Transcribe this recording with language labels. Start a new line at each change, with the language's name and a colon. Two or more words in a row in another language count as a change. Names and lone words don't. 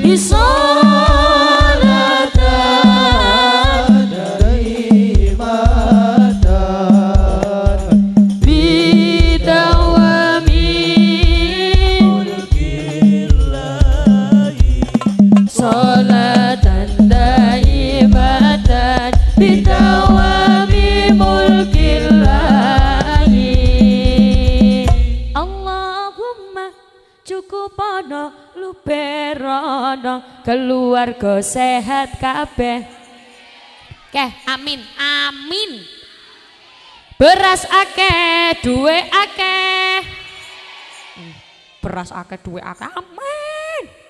Arabic: صلاة دائمة بدوام ملك الله صلاة دائمة بدوام ملك الله
Javanese: cukup ana luberono keluarga sehat kabeh. Oke, amin, amin. Beras akeh, duwe akeh. Beras akeh, duwe akeh, amin.